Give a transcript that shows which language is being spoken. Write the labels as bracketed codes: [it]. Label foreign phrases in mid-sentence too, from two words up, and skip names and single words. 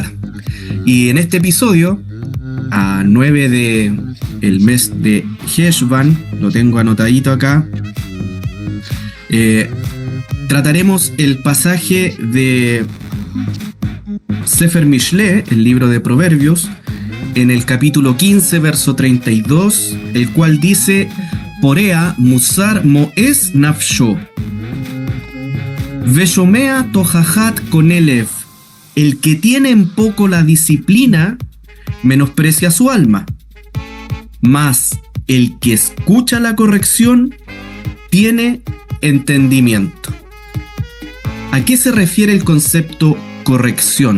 [es] Y en este episodio, a 9 de el mes de Heshvan, lo tengo anotadito acá, trataremos el pasaje de Sefer Mishle, el libro de Proverbios, en el capítulo 15, verso 32, el cual dice: [he] פורע מוסר מואס נפשו ושומע תוכחת קונה לב. [es] El que tiene en poco la disciplina menosprecia su alma, mas el que escucha la corrección tiene entendimiento. ¿A qué se refiere el concepto corrección?